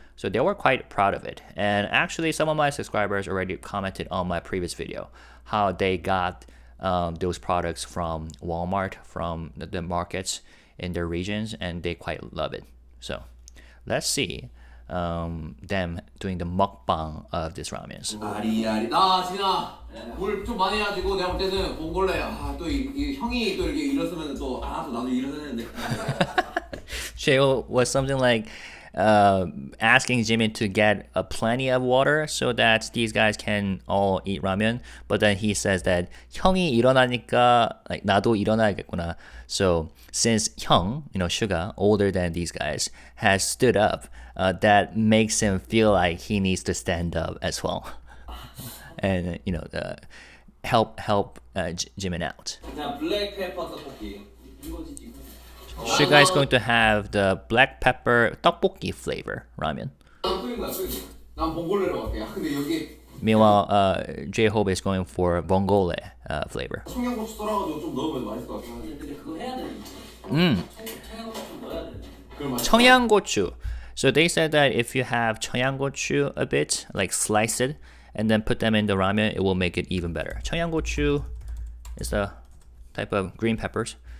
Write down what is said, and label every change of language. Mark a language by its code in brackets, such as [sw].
[en] So they were quite proud of it. And actually, some of my subscribers already commented on my previous video how they got those products from Walmart, from the markets in their regions, and they quite love it. So let's see them doing the mukbang of these ramens. [ko] 아리아리 나 진아 물 좀 많이 해가지고 내가 볼 때는 봉골레야. 또 이 형이 또 이렇게 일어서면 또 또 나도 일어서는데. [en] Sheo was something like asking Jimin to get plenty of water so that these guys can all eat ramen. But then he says that [ko] 형이 일어나니까 [en] like [ko] 나도 일어나야겠구나. [en] So since Hyung, SUGA, older than these guys, has stood up, that makes him feel like he needs to stand up as well, and help Jimin out. [ko] 자, 블랙페퍼 떡볶이. 이거지 지금. [en] SUGA is going to have the black pepper tteokbokki flavor ramen. [ko] 난 봉골레로 갈게. 근데 여기 [en] Meanwhile, jhope is going for vongole flavor. [ko] 청양고추 썰어가지고 좀 넣으면 맛있을 것 같긴 한데. 근데 그거 해야 돼. 청양고추 좀 넣어야 돼. 청양고추. [en] So they said that if you have 청양고추 a bit, like slice it, and then put them in the ramen, it will make it even better. 청양고추 is a type of green peppers.